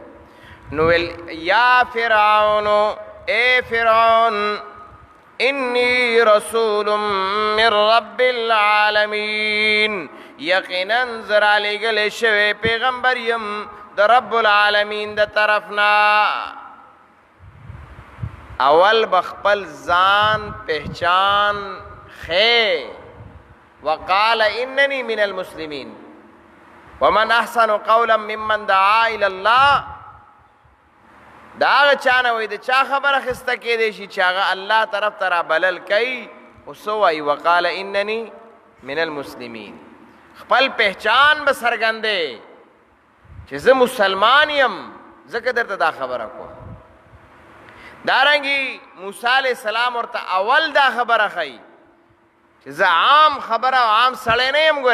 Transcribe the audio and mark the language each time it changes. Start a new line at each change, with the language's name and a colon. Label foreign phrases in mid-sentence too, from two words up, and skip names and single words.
Pashto: نو ویل یا فرعون، اے فرعون،
Arabic: انی رسول من رب العالمین،
Pashto: یقینا زه رالیږلی شوی پیغمبر یم د رب العالمین د طرفنا. اول بخپل ځان پہچان خی
Arabic: وقال اننی من المسلمین ومن احسن قولا ممن دعا الى الله.
Pashto: دا هغه چا نه وایي د چا خبره اخیسته کیدی شي چې هغه الله طرف ته رابلل کوي، خو څه وایي
Arabic: وقال اننی من المسلمین.
Pashto: خپل پہچان به څرګندې چې زه مسلمان یم، ځکه درته دا خبره کوم. دارنګې موسی علیه السلام ورته اول دا خبره ښیي چې زه عام خبره او عام سړی نه یم.